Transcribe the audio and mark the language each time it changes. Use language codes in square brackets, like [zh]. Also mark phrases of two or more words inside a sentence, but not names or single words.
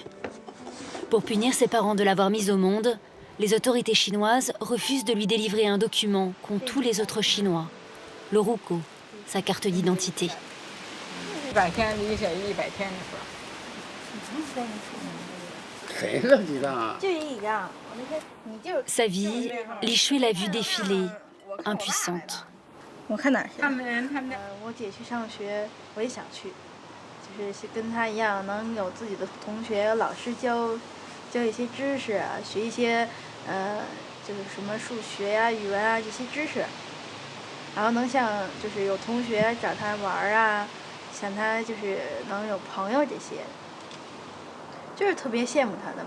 [fr] Pour punir ses parents de l'avoir mise au monde, les autorités chinoises refusent de lui délivrer un document qu'ont tous les autres Chinois, le Ruko, sa carte d'identité. Sa vie, Li Shui l'a vue défiler, impuissante. [zh] 我看哪儿去？我姐去上学，我也想去，就是跟她一样，能有自己的同学、老师教一些知识啊，学一些就是什么数学呀、语文啊这些知识，然后能像就是有同学找她玩啊，像她就是能有朋友这些，就是特别羡慕她的。